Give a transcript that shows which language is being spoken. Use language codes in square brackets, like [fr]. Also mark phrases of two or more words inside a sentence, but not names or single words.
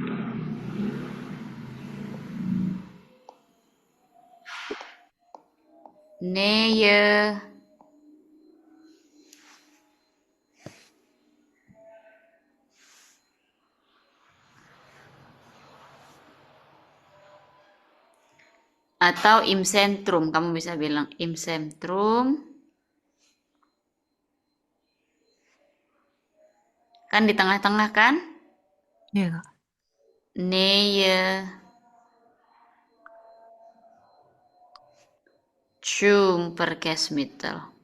[de] Nähe atau im Zentrum, [id] kamu bisa bilang [de] im Zentrum. [id] Kan di tengah-tengah kan? ya Kak. [de] Nähe zum Verkehrsmittel.